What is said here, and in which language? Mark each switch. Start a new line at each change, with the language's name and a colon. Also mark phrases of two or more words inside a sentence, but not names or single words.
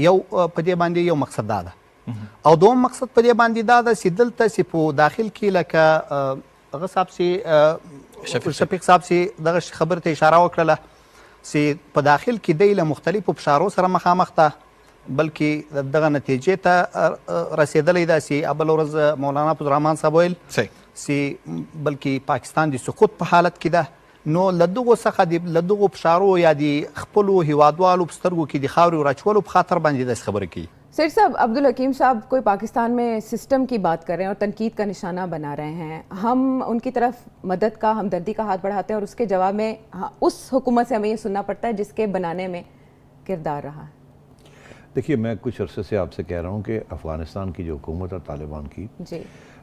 Pashto: یو په دې باندې یو مقصد دا ده، او دوم مقصد په دې باندې دا ده چې دلته چې په داخل کې لکه هغه صاحب چې شفیق صاحب چې دغه خبرې ته اشاره وکړله چې په داخل کې دی له مختلفو فشارو سره مخامخ ده، بلکې دغه نتیجې ته رسیدلی ده چې بله ورځ مولانا عبدالرحمن صاحب ویل چې بلکې پاکستان د سقوط په حالت کې ده. نو له دغو څخه له دغو فشارو یا د خپلو هیوادوالو په سترګو کې د خاورې ورچولو په خاطر باندې داسې خبرې کوي.
Urdu: سر صاحب، عبدالحکیم صاحب کوئی پاکستان میں سسٹم کی بات کر رہے ہیں اور تنقید کا نشانہ بنا رہے ہیں، ہم ان کی طرف مدد کا، ہمدردی کا ہاتھ بڑھاتے ہیں اور اس کے جواب میں اس حکومت سے ہمیں یہ سننا پڑتا ہے جس کے بنانے میں کردار رہا ہے. دیکھیے، میں کچھ عرصے سے آپ سے کہہ رہا ہوں کہ افغانستان کی جو حکومت ہے طالبان کی,